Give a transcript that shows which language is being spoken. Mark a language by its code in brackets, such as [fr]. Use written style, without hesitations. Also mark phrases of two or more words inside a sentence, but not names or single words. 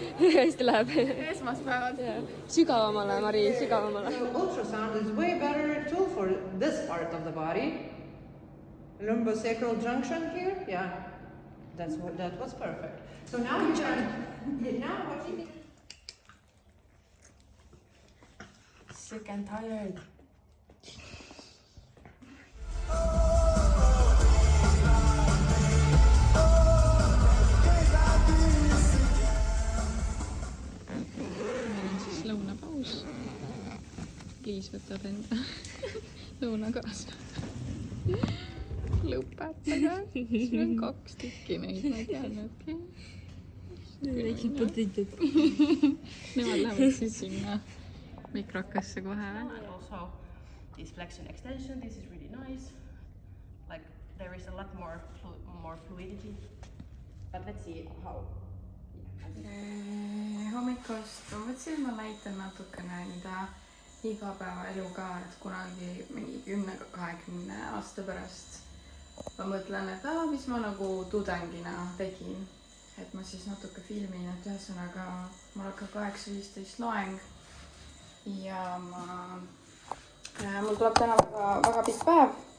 [et] hästi läheb. Esmaspäevad. Sügavamale, Mari, sügavamale. [en] So ultrasound is way better tool for this part of the body. Lumbosacral junction here, yeah. That was perfect. So now you can, now what you need. Sick and tired. [et] Lõunapaus. Liis võtab enda lõuna kaasa. Lõpetage. Siin on 2 tükki neid, ma ei teadnudki. Väiksed potitid. Nemad lähevad siis sinna mikrokasse kohe. [en] And also this flexion extension, this is really nice. Like there is a lot more fluidity. But let's see how. [et] Hommikust ma mõtlesin, et ma näitan natukene enda igapäevaelu ka, et kunagi mingi 10-20 aasta pärast ma mõtlen, et mis ma nagu tudengina tegin. Et ma siis natuke filmin, et ühesõnaga mul hakkab 8:15 loeng ja mul tuleb täna väga pikk päev.